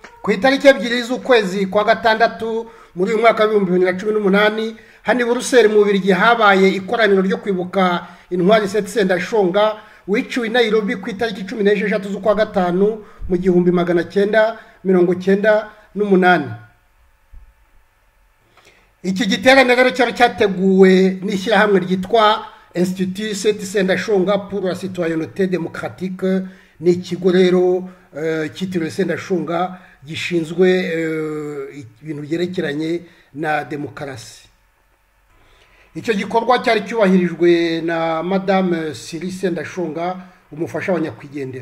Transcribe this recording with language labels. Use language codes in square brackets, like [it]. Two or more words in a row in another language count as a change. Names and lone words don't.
[rw] ku itariki ebyiri z'ukwezi kwa gatandatu muri uyu mwaka wa 2018 hani Buruseli mu Bubiligi habaye ikoraniro ryo kwibuka intwari Sendashonga wiciwe i Nairobi ku itariki 16 z'ukwa gatanu mu 1998. Iki giterane rero cyari cyateguwe n'ishyirahamwe ryitwa Institut Sendashonga pour la citoyenneté démocratique, ni ikigo rero cyitiriwe Sendashonga gishinzwe ibintu byerekeranye na demokarasi. Icyo gikorwa cyari cyubahirijwe na Madame Siri Sendashonga, umufasha wa nyakwigendera.